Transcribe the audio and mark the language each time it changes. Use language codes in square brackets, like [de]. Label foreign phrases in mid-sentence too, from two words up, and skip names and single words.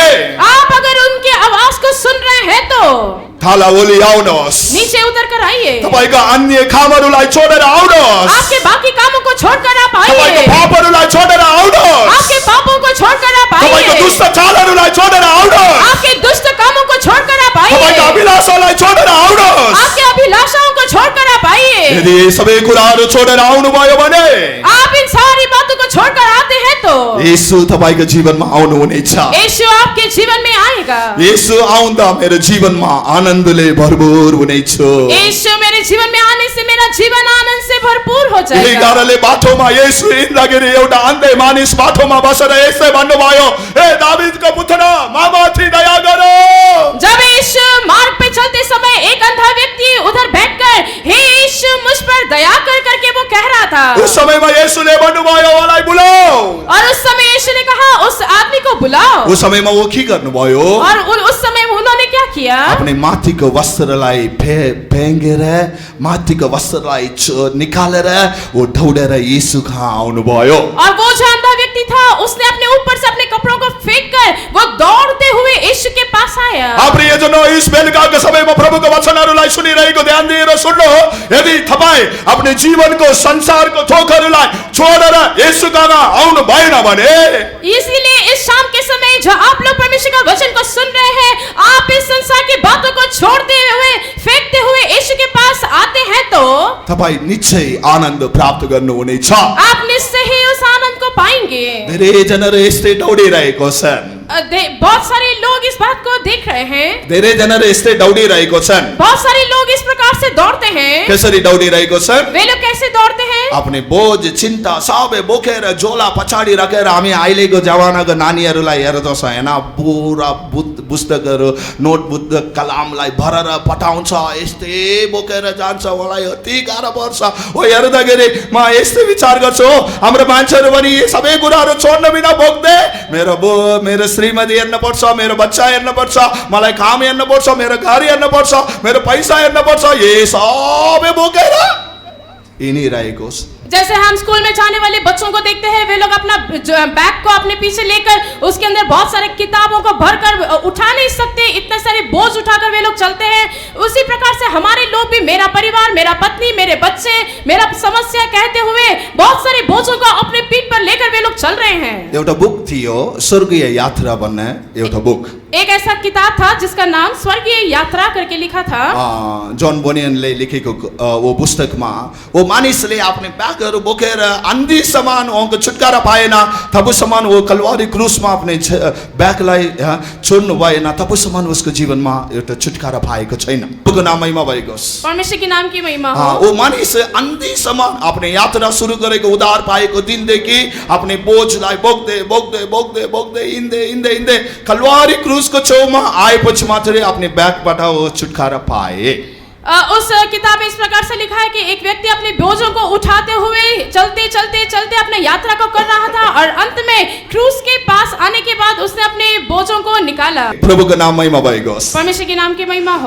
[hi] आप अगर उनकी आवाज को सुन रहे हैं तो [ne] थाला ओली आउनुहोस्, [hi] नीचे उतर कर आइए। [ne] तपाईको अन्य कामहरूलाई छोडेर आउनुहोस्, [hi] आपके बाकी कामों को छोड़कर आप [ne] तपाईको [hi] आइए। [ne] पापहरूलाई छोडेर आउनुहोस्, [hi] आपके पापों को छोड़कर आप [ne] तपाईको [hi] आइए। [ne] दुष्ट चालहरूलाई छोडेर आउनुहोस्, [hi] आपके दुष्ट कामों को छोड़कर आप [ne] तपाईको [hi] आइए। [ne] अभिलाषालाई छोडेर आउनुहोस्। [hi] आपके अभिलाषाओं को छोड़कर आप आइए। [ne] यदि सबै कुराहरू छोडेर आउनुभयो भने [hi] आप इन सारी बातों को छोड़कर आते हैं तो [ne] येशू तपाईको जीवनमा आउनुहुनेछ। [hi] यीशु आपके जीवन में आएगा। [ne] येशू आउँदा मेरो जीवनमा आनन्दले भरपूर हुनेछु। [hi] यीशु मेरे जीवन में आने से मेरा जीवन आनंद से भरपूर हो [ne] यही [hi] जाएगा। [ne] कारणले बाटोमा येशू हिँड्दाखेरि एउटा अन्धे मानिस बाटोमा बसेर यसै भन्नुभयो, हे दाविदको पुत्र मामाथि दया गर। [hi] जब यीशु मार्ग पे चलते समय एक अंधा व्यक्ति उधर बैठकर हे यीशु मुझ पर दया कर करके वो कह रहा था। [ne] उस समयमा येशूले भन्नुभयो, उहाँलाई बोलाऊ। [hi] और उस समय यीशु ने कहा उस आदमी को बुलाओ। [ne] उस समयमा वो के गर्नुभयो? [hi] और उस समय उन्होंने क्या किया? [ne] अपने माथिको वस्त्रलाई भेंगेर माथिको वस्त्रलाई निकालेर वो दौडेर येशू कहाँ आउनुभयो। [hi] और वो जो अंधा व्यक्ति था उसने अपने ऊपर से अपने कपड़ों को फेंक कर वो दौड़ते हुए यीशु के पास आया। [ne] प्रियजन, इस बेलुकाको समयमा प्रभुको वचनहरूलाई सुनिरहेको ध्यान दिएर सुन्नु। यदि तपाई आफ्नो जीवनको संसारको थोकहरूलाई छोडेर येशू कहाँ आउनु भएन भने, [hi] इसीलिए इस शाम के समय जो आप लोग परमेश्वर का वचन को सुन रहे हैं, आप इस संसार की बातों को छोड़ते हुए फेंकते हुए यीशु के पास आते हैं तो [ne] तपाई निश्चय आनन्द प्राप्त गर्नुहुनेछ। [hi] आप निश्चय ही उस आनंद को पाएंगे। [ne] धेरै जनाले यस्तै दौडिरहेको छन्। [hi] बहुत सारे लोग इस बात को देख रहे हैं। [ne] धेरै जनाले यस्तै दौडिरहेको छन्। [hi] बहुत सारे लोग इस प्रकार से दौड़ते हैं। [ne] कसरी दौडिरहेको छन्? [hi] वे लोग कैसे दौड़ते हैं? [ne] अपने बोझ चिन्ता सबै बोकेर झोला पछाडि राखेर हामी अहिलेको जमानाको नानीहरूलाई हेर्दछ हैन, पुरा पुस्तकहरू नोटबुक कलमलाई भरेर पठाउँछ, यस्तै बोकेर जान्छ, मलाई अति गाह्रो पर्छ। हो हेर्दाखेरि म यस्तै विचार गर्छु, हाम्रो मान्छेहरू पनि यी सबै कुराहरू छोड्न बिना बोक्दै मेरो श्रीमती हेर्न पर्छ, मेरो बच्चा हेर्न पर्छ, मलाई काम हेर्न पर्छ, मेरो घर हेर्न पर्छ, मेरो पैसा हेर्न पर्छ, ये सबै बोकेर हिँडिरहेको छ। [hi] जैसे हम स्कूल में जाने वाले बच्चों को देखते हैं, वे लोग अपना बैग को अपने पीछे लेकर उसके अंदर बहुत सारे किताबों को भरकर उठा नहीं सकते, इतने सारे बोझ उठाकर वे लोग चलते हैं। उसी प्रकार से हमारे लोग भी, मेरा परिवार, मेरा पत्नी, मेरे बच्चे, मेरा समस्या कहते हुए बहुत सारे बोझों को अपने पीठ पर लेकर वे लोग चल रहे हैं। [ne] एउटा बुक थियो स्वर्गीय यात्रा भन्ने एउटा बुक। [hi] एक ऐसा किताब था जिसका नाम स्वर्गीय यात्रा करके लिखा था। [ne] जॉन बोनियनले लेखेको वो पुस्तकमा वो मानिसले आफ्नो ब्यागहरू बोकेर अन्धीसम्म उनको छुटकारा पाएन, तबसम्म वो कलवारी क्रुसमा आफ्नो ब्यागलाई छोड्नु भएन, तबसम्म उसको जीवनमा एउटा छुटकारा पाएको छैन। उसको नाम महिमा भएको होस्। [hi] परमेश्वर के नाम की महिमा हो। [ne] वो मानिस अन्धीसम्म आफ्नो यात्रा सुरु गरेको उद्धार पाएको दिनदेखि आफ्नो बोझलाई बोक्दै बोक्दै बोक्दै बोक्दै हिँड्दै हिँड्दै हिँड्दै कलवारी उसको छेउमा आएपछि मात्रै अपने ब्यागबाट वो छुटकारा पाए। [hi] उस किताब में इस प्रकार से लिखा है कि एक व्यक्ति अपने बोझों को उठाते हुए चलते चलते चलते अपने यात्रा को कर रहा था और अंत में क्रूस के पास आने के बाद उसने अपने बोझों को निकाला। [ne] प्रभुको नाम महिमा भएको होस्। [hi] परमेश्वर के नाम की महिमा हो।